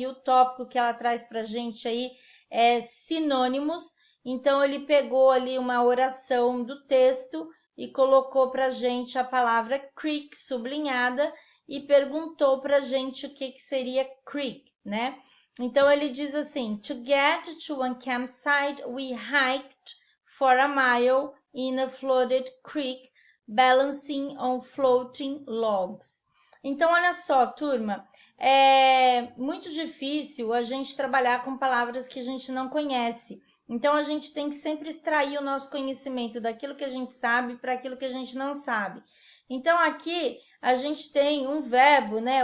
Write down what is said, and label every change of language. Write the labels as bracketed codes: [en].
[pt] E o tópico que ela traz para a gente aí é sinônimos. Então, ele pegou ali uma oração do texto e colocou para a gente a palavra creek sublinhada e perguntou para a gente o que seria creek, né? Então, ele diz assim, [en] to get to one campsite, we hiked for a mile in a flooded creek, balancing on floating logs. [pt] Então, olha só, turma, é muito difícil a gente trabalhar com palavras que a gente não conhece. Então, a gente tem que sempre extrair o nosso conhecimento daquilo que a gente sabe para aquilo que a gente não sabe. Então, aqui a gente tem um verbo, né?